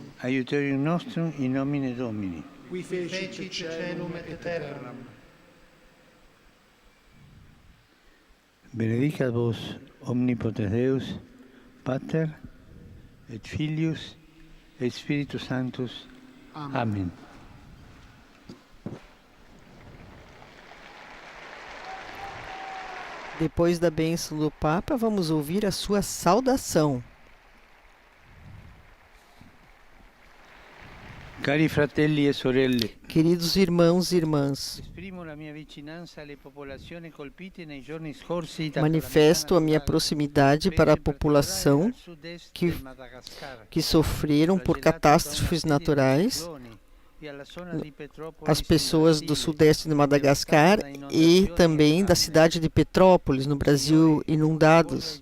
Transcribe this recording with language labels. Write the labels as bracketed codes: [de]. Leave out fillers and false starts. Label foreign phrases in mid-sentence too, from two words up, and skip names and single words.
[la] Aiuterium nostrum in nomine Domini. Qui fecit caelum et terram. Benedicat vos omnipotens Deus, Pater et Filius et Spiritus Sanctus. Amen. [pt] Depois da bênção do Papa, vamos ouvir a sua saudação. [it] Cari fratelli e sorelle, [pt] Queridos irmãos e irmãs, [it] esprimo la mia vicinanza alle popolazioni colpite nei giorni scorsi da [pt] manifesto a minha proximidade para a população que sofreram por catástrofes naturais, as pessoas do sudeste de Madagascar e também da cidade de Petrópolis, no Brasil, inundados.